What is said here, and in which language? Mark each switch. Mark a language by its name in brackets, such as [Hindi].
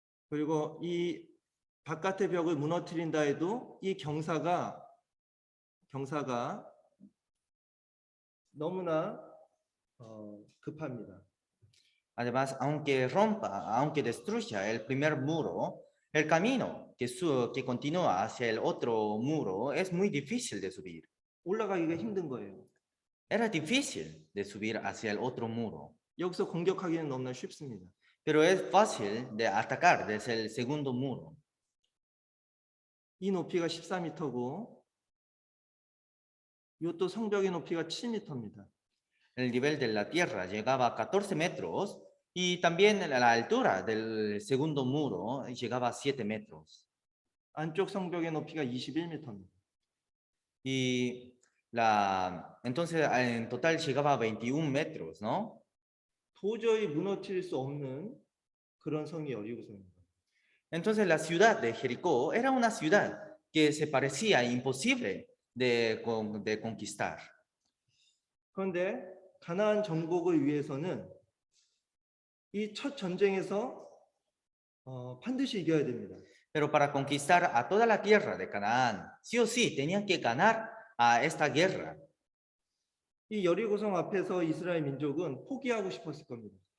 [Korean] 그리고 이 바깥의 벽을 무너뜨린다 해도 이 경사가 너무나 급합니다. [Spanish] Además, aunque rompa, aunque destruya el primer muro, el camino que continúa hacia el otro muro es muy difícil de subir. [Korean] 올라가기가 힘든 거예요. [Spanish] Era difícil de subir hacia el otro muro, [Korean] 여기서 공격하기는 너무나 쉽습니다. [Spanish] pero es fácil de atacar desde el segundo muro. [Korean] 이 높이가 14m고 이것도 성벽의 높이가 7m입니다. [Spanish] El nivel de la tierra llegaba a 14 metros y también la altura del segundo muro llegaba a 7 metros. [Korean] 안쪽 성벽의 높이가 21m입니다. [Spanish] Y entonces en total llegaba a 21 metros, ¿no? [Korean] 도저히 무너뜨릴 수 없는 그런 성이 여리고성입니다. [Spanish] Entonces la ciudad de Jericó era una ciudad que se parecía imposible de conquistar. [Korean] 그런데 가나안 정복을 위해서는 이 첫 전쟁에서 반드시 이겨야 됩니다. [Spanish] Pero para conquistar a toda la tierra de Canaán, sí o sí, tenían que ganar a esta guerra. [Korean] 이 여리고성 앞에서 이스라엘 민족은 포기하고 싶었을 겁니다.